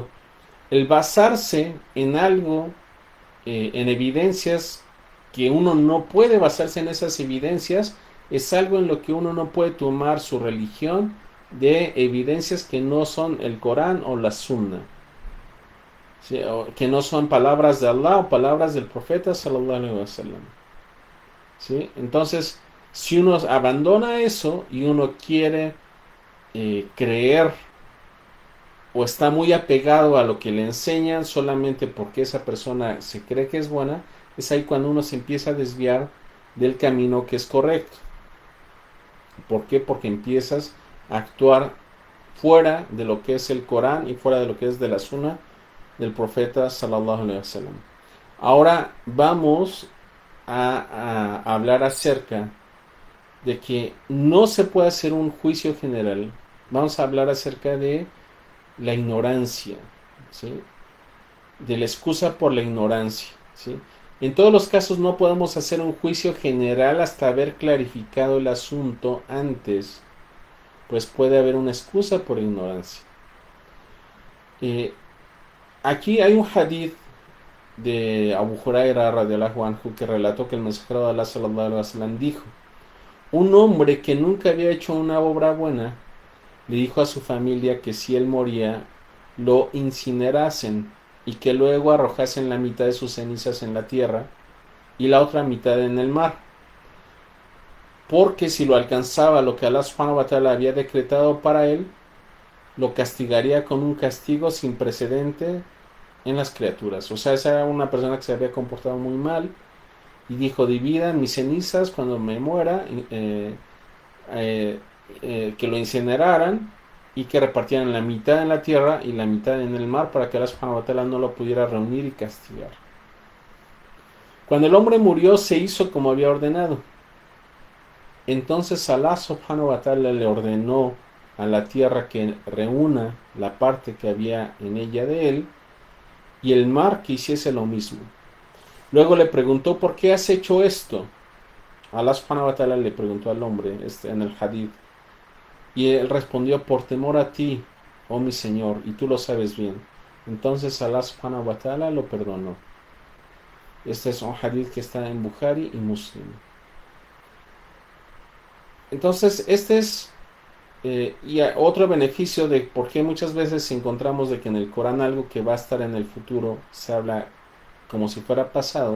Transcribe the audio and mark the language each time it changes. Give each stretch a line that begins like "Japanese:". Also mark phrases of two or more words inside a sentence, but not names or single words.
Spanish: El basarse en algo, en evidencias que uno no puede basarse en esas evidencias, es algo en lo que uno no puede tomar su religión de evidencias que no son el Corán o la Sunna, ¿sí? O que no son palabras de Allah o palabras del profeta
Arabic: صلى الله عليه وسلم,
Spanish: ¿sí? Entonces, si uno abandona eso y uno quiere creer o está muy apegado a lo que le enseñan solamente porque esa persona se cree que es buena, es ahí cuando uno se empieza a desviar del camino que es correcto. ¿Por qué? Porque empiezas a actuar fuera de lo que es el Corán y fuera de lo que es de la Sunna del profeta
Arabic: صلى الله عليه وسلم.
Spanish: Ahora vamos a hablar acerca de que no se puede hacer un juicio general. Vamos a hablar acerca de la ignorancia, ¿sí? De la excusa por la ignorancia, ¿sí? En todos los casos no podemos hacer un juicio general hasta haber clarificado el asunto antes, pues puede haber una excusa por ignorancia. Eh, Aquí hay un hadith de Abu Huraira
Arabic: رضي الله عنه
Spanish: que relató que el mensajero de Allah
Arabic: صلى الله عليه وسلم
Spanish: dijo: un hombre que nunca había hecho una obra buena le dijo a su familia que si él moría lo incinerasen y que luego arrojasen la mitad de sus cenizas en la tierra y la otra mitad en el mar, porque si lo alcanzaba lo que
Arabic: الله سبحانه وتعالى
Spanish: había decretado para él, lo castigaría con un castigo sin precedente en las criaturas. O sea, esa era una persona que se había comportado muy mal y dijo: dividan mis cenizas cuando me muera, que lo incineraran y que repartieran la mitad en la tierra y la mitad en el mar para que
Arabic: الله سبحانه وتعالى
Spanish: no lo pudiera reunir y castigar. Cuando el hombre murió se hizo como había ordenado. Entonces
Arabic: الله سبحانه وتعالى
Spanish: le ordenó a la tierra que reúna la parte que había en ella de él y el mar que hiciese lo mismo. Luego le preguntó: ¿por qué has hecho esto?
Arabic: الله سبحانه وتعالى
Spanish: le preguntó al hombre en el hadith, y él respondió: por temor a ti, oh mi Señor, y tú lo sabes bien. Entonces
Arabic: الله سبحانه وتعالى
Spanish: lo perdonó. Este es un hadith que está en Bukhari y Muslim. Entonces este es y otro beneficio de por qué muchas veces encontramos de que en el Corán algo que va a estar en el futuro se habla como si fuera pasado.